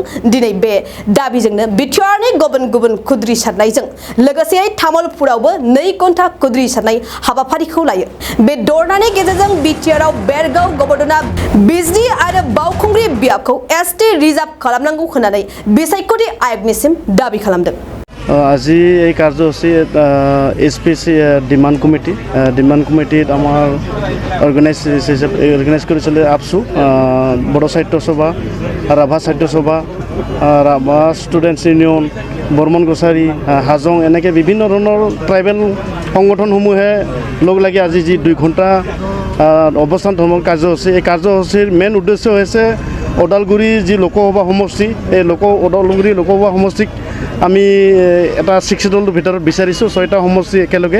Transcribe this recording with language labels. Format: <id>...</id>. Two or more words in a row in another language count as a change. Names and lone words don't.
<brx>दिनै बे दाबिजोंनो बिटिआरनि गुबुन गुबुन खुद्रिसारनायजों लोगोसे तामुलपुरावबो 2 घन्टा खुद्रिसारनाय हाबाफारिखौ लायो। बे दरनानि गेजेरजों बिटिआरआव बेरगाव गबदना बिजनि आरो बावखुंग्रि बियाबखौ एसटि रिजार्भ खालामनांगौ होननानै बिसायख'थि आय'गनिसिम दाबि खालामदों।</brx> <as>আজি এই কাৰ্যসূচী এছপিচি ডিমাণ্ড কমিটিত আমাৰ অৰ্গেনাইজ কৰিছিলে আপছু বড়ো সাহিত্য সভা ৰাভা সাহিত্য সভা ৰাভা ষ্টুডেণ্টছ ইউনিয়ন বৰ্মন গোছাৰী হাজং এনেকৈ বিভিন্ন ধৰণৰ ট্ৰাইবেল সংগঠনসমূহে লগ লাগি আজি যি 2 ঘণ্টা অৱস্থান ধৰ্মৰ কাৰ্যসূচী এই কাৰ্যসূচীৰ মেইন উদ্দেশ্য হৈছে ওদালগুৰি যি লোকসভা সমষ্টি এই ওদালগুৰি লোকসভা সমষ্টিক আমি এটা 6 শিডিউলৰ ভিতৰত বিচাৰিছোঁ 6টা সমষ্টি একেলগে।</as>